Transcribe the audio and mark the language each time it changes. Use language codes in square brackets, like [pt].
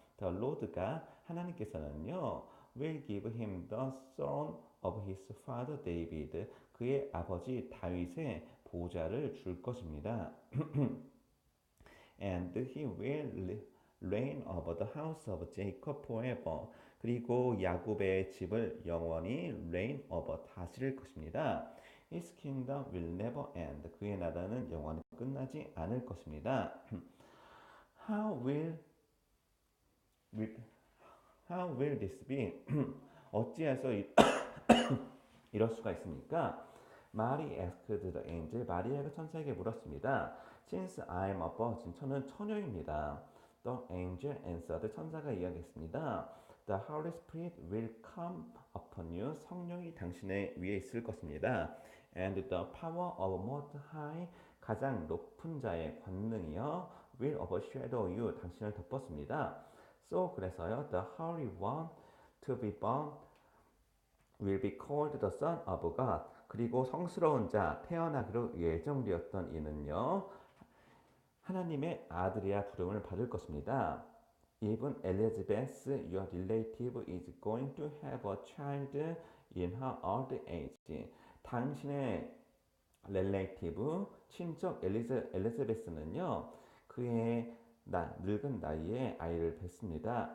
[en] The Lord가 [ko] 하나님께서는요, [en] will give him the throne of his father David. [ko] 그의 아버지 다윗의 보좌를 줄 것입니다. [en] And he will reign over the house of Jacob forever. [ko] 그리고 야곱의 집을 영원히 [en] reign over [ko] 다스릴 것입니다. [en] His kingdom will never end. [ko] 그의 나라는 영원히 끝나지 않을 것입니다. [en] How will this be? [ko] 어찌해서 이럴 수가 있습니까? [en] Mary asked the angel. [ko] 마리아가 천사에게 물었습니다. [en] Since I am a virgin. [ko] 저는 처녀입니다. [en] The angel answered. [ko] 천사가 이야기했습니다. [en] The Holy Spirit will come upon you. [ko] 성령이 당신의 위에 있을 것입니다. [en] And the power of Most High. [ko] 가장 높은 자의 권능이요. [en] will overshadow you. [ko] 당신을 덮었습니다. [en] So [ko] 그래서요. [en] The Holy One to be born will be called the Son of God. [ko] 그리고 성스러운 자 태어나기로 예정되었던 이는요. 하나님의 아들이야 부름을 받을 것입니다. [en] Even Elizabeth, your relative, is going to have a child in her old age. [ko] 당신의 relative, 친척 엘리자베스는요, 그의 늙은 나이에 아이를 뵙습니다.